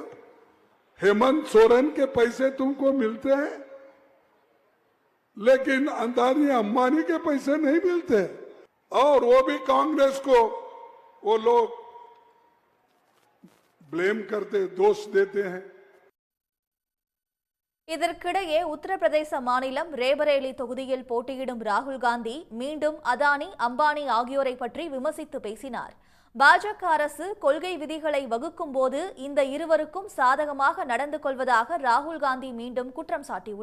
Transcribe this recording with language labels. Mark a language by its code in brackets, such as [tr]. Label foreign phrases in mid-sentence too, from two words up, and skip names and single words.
[hi] हेमंत सोरेन के पैसे तुमको मिलते हैं, लेकिन अदानी अंबानी के पैसे नहीं मिलते. और वो भी कांग्रेस को वो लोग ब्लेम करते, दोष देते हैं. [ta] இதற்கிடையே உத்தரப்பிரதேச மாநிலம் ரேபரேலி தொகுதியில் போட்டியிடும் ராகுல் காந்தி மீண்டும் அதானி, அம்பானி ஆகியோரை பற்றி விமர்சித்து பேசினார். பாஜக அரசு கொள்கை விதிகளை வகுக்கும் போது இந்த இருவருக்கும் சாதகமாக நடந்து கொள்வதாக ராகுல் காந்தி மீண்டும் குற்றம் சாட்டியுள்ளார்.